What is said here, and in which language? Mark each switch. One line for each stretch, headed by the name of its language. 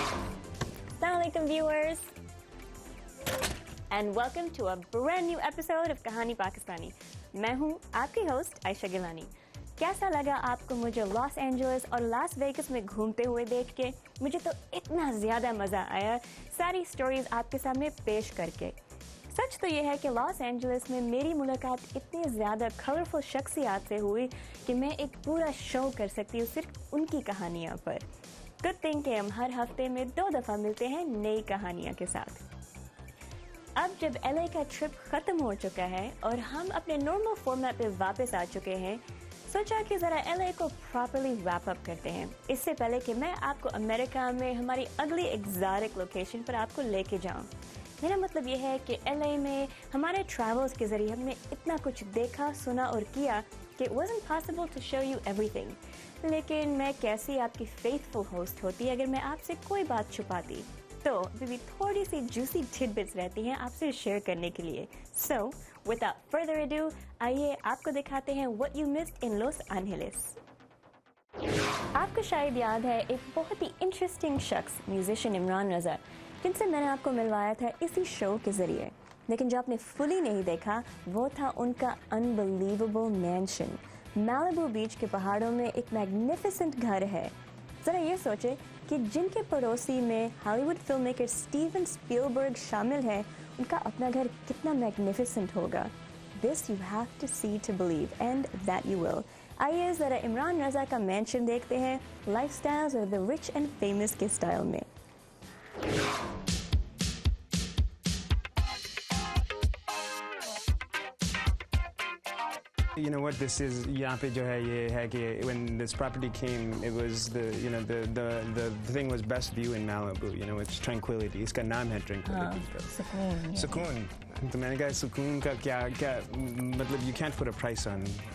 English: Assalamualaikum viewers and welcome to a brand new episode of Kahani Pakistani.
Hindi: मैं हूँ आपकी होस्ट आयशा गिलानी। कैसा लगा आपको मुझे लॉस एंजलिस और लास वेगस में घूमते हुए देख के? मुझे तो इतना ज़्यादा मज़ा आया सारी स्टोरीज आपके सामने पेश करके। सच तो यह है कि लॉस एंजलिस में मेरी मुलाकात इतनी ज़्यादा कलरफुल शख्सियात से हुई कि मैं एक पूरा शो कर सकती हूँ सिर्फ उनकी कहानियों पर। गुड थिंग कि हम हर हफ्ते में 2 दफ़ा मिलते हैं नई कहानियों के साथ। अब जब LA का ट्रिप ख़त्म हो चुका है और हम अपने नॉर्मल फॉर्मेट पे वापस आ चुके हैं, सोचा कि ज़रा LA को प्रॉपर्ली रैप अप करते हैं। इससे पहले कि मैं आपको अमेरिका में हमारी अगली एग्जॉटिक लोकेशन पर आपको लेके जाऊं। मेरा मतलब यह है कि LA में हमारे ट्रैवल्स के ज़रिए हमने इतना कुछ देखा, सुना और किया कि
English: it wasn't possible to show you everything।
Hindi: लेकिन मैं कैसी आपकी फेथफुल होस्ट होती अगर मैं आपसे कोई बात छुपाती? तो अभी भी थोड़ी सी जूसी tidbits रहती हैं आपसे शेयर करने के लिए।
English: So, without further ado,
Hindi: आइए आपको दिखाते हैं
English: what you missed in Los Angeles।
Hindi: आपको शायद याद है एक बहुत ही इंटरेस्टिंग शख्स म्यूजिशियन इमरान रज़ा, जिनसे मैंने आपको मिलवाया था इसी शो के ज़रिए। लेकिन जो आपने फुली नहीं देखा वो था उनका अनबिलीवेबल मैंशन। मैलिबू बीच के पहाड़ों में एक मैग्निफिसेंट घर है। ज़रा ये सोचे कि जिनके पड़ोसी में Hollywood film maker Steven Spielberg शामिल है, उनका अपना घर कितना मैग्निफिसेंट होगा।
English: This you have to see to believe, and that you will।
Hindi: आइए ज़रा इमरान रज़ा का मैंशन देखते हैं लाइफस्टाइल्स और द रिच एंड फेमस के स्टाइल में।
English: You know what this is?
Hindi: यहाँ पे जो है ये है कि
English: when this property came, it was the thing was best view in Malibu. You know, it's tranquility.
Hindi: इसका नाम है tranquility। सुकून। सुकून। तो मैंने कहा सुकून का क्या मतलब
English: you can't put a price on।